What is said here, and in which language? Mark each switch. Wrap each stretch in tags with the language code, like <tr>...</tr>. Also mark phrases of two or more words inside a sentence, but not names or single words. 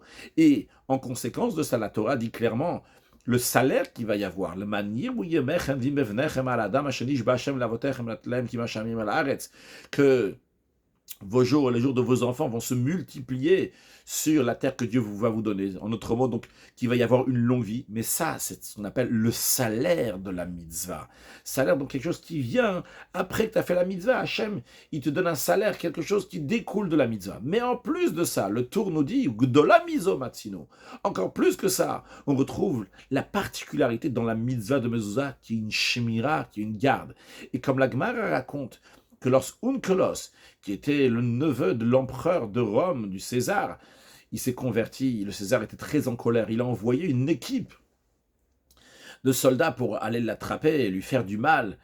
<fr>Et en conséquence de ça, la Torah dit clairement le salaire qu'il va y avoir, le manir que vos jours, les jours de vos enfants vont se multiplier sur la terre que Dieu va vous donner. En autre mot, donc, qu'il va y avoir une longue vie. Mais ça, c'est ce qu'on appelle le salaire de la mitzvah. Salaire, donc quelque chose qui vient après que tu as fait la mitzvah. Hachem, il te donne un salaire, quelque chose qui découle de la mitzvah. Mais en plus de ça, le Tour nous dit,</fr> <he>גדולה מזו מצינו.</he> <fr>Encore plus que ça, on retrouve la particularité dans la mitzvah de mezouza, qui est une shemira, qui est une garde. Et comme la Gemara raconte, que lorsqu'Onkelos, qui était le neveu de l'empereur de Rome, du César, il s'est converti, le César était très en colère, il a envoyé une équipe de soldats pour aller l'attraper et lui faire du mal.</fr>